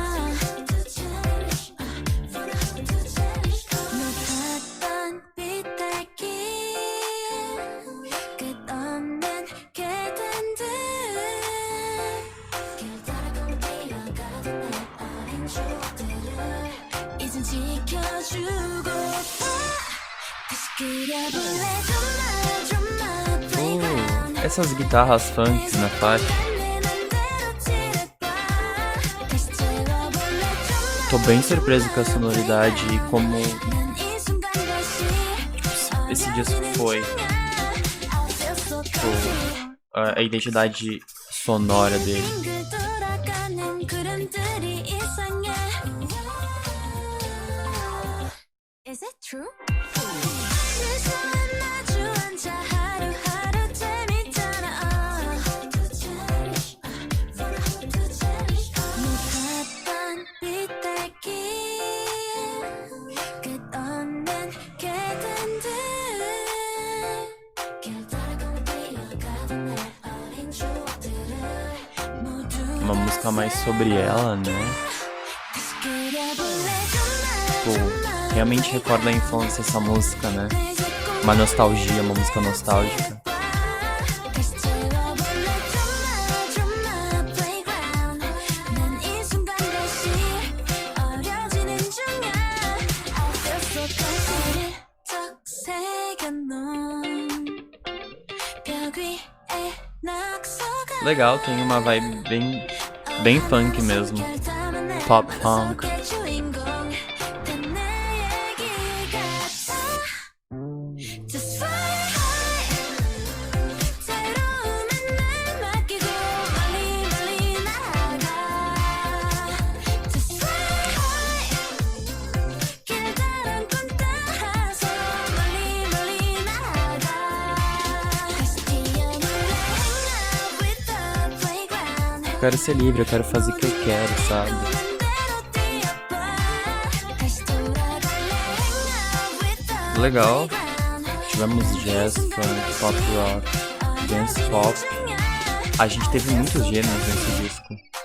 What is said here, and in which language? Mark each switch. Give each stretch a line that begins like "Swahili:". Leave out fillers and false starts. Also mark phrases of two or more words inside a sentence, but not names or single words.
Korean: 높았던 비탈길 끝없는 계단들 길 따라가 뛰어가던 내 어린 추억들을 이젠 지켜주고 다시 그려볼래 좀만 playground
Portuguese: Essas guitarras funks na faixa.
Korean: 내 맘대로 찌를까 다시 채워볼래
Portuguese: Tô bem surpreso com a sonoridade e como
Korean: 난이 순간 다시
Portuguese: esse disco foi a identidade sonora dele.
Korean: 빙글 돌아가는 구름들이 이상해
English: Is it true?
Korean: 실수는 마주 앉아 하루하루 재밌잖아 높았던 비탈길 끝없는 계단들 길 따라가 뛰어가던 내 어린 추억들을 모두
Portuguese: Uma música mais sobre ela, né?
Korean: 다시 그려볼래
Portuguese: Tipo, realmente recorda a infância essa música, né? Uma nostalgia, uma música nostálgica.
Korean: 다시 채워볼래 좀만 playground 난 이 순간 다시 어려지는 중이야
English: I feel so cozy
Korean: 쩍 새겨놓은 벽 위에 낙서가
Portuguese: Legal, tem uma vibe bem funk mesmo. Pop punk.
English: Just fly high
Korean: 새로운 날 맡기고 멀리 멀리 날아가
English: Just fly high
Korean: 길다란 꿈 따라서 멀리 멀리 날아가 다시 뛰어놀래
English: hang out with the playground
Portuguese: Eu quero ser livre, eu quero fazer o que eu quero, sabe? Legal. Tivemos jazz, funk, pop rock, dance pop. A gente teve muitos gêneros nesse disco.